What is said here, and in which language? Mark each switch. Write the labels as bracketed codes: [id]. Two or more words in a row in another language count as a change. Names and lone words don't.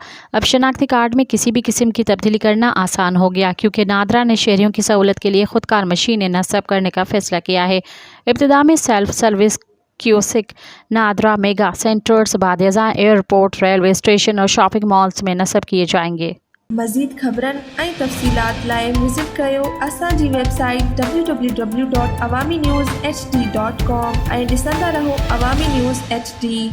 [ur] اب شناختی کارڈ میں کسی بھی قسم کی تبدیلی کرنا آسان ہو گیا، کیونکہ نادرا نے شہریوں کی سہولت کے لیے خودکار مشینیں نصب کرنے کا فیصلہ کیا ہے۔ ابتدا میں سیلف سروس کیوسک نادرا میگا سینٹرز بعد ازاں ایئرپورٹ، ریلوے اسٹیشن اور شاپنگ مالز میں نصب کیے جائیں گے۔ [sd] مزید خبرن ऐं तफ़सीलात लाइ विज़िट कयो असांजी वेबसाइट www.awaminews.hd.com ऐं ॾिसंदा रहो अवामी न्यूज़ HD।